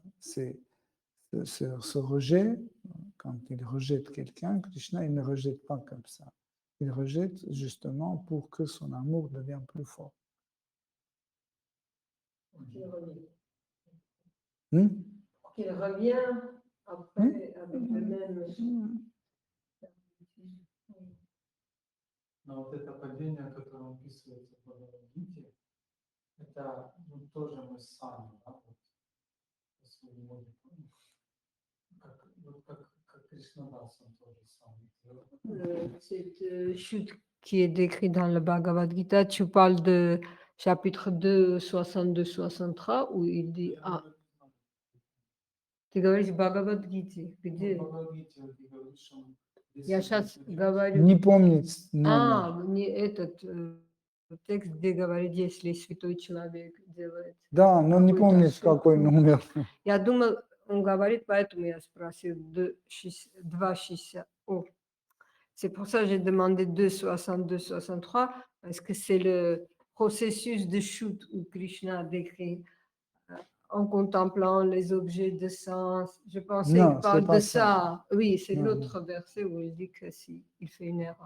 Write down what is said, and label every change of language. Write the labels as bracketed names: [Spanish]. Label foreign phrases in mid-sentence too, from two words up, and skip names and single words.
[French] C'est ce rejet, quand il rejette quelqu'un, Krishna il ne rejette pas comme ça. Il rejette justement pour que son amour devienne plus fort. Pour qu'il revienne après avec le même. [Russian] Но вот это падение, которое описывается в Бхагавад-гите, это тоже мы сами, да, вот, свою логику. Как Кришнадас, он тоже самый. [French] Cette chute qui est décrite dans le Bhagavad Gita, tu parles de chapitre 2, 62-63, où il dit... [Russian] Ah, ты говоришь Бхагавад Гите, где? В Бхагавад-гите ты говоришь, он Я сейчас действительно говорю... Не помнит номер. А, не этот текст, где говорит, если святой человек делает. Да, но не какой-то помнит, ошибку. какой номер. Я думал, он говорит, поэтому я спросил 2,60. О, [French] c'est pour ça que j'ai demandé 2,62-63, parce que c'est le processus de chute où Krishna décrit en contemplant les objets de sens. Je pensais Non, qu'il parle c'est pas de ça. ça. Oui, c'est Non, l'autre verset où il dit que si il fait une erreur.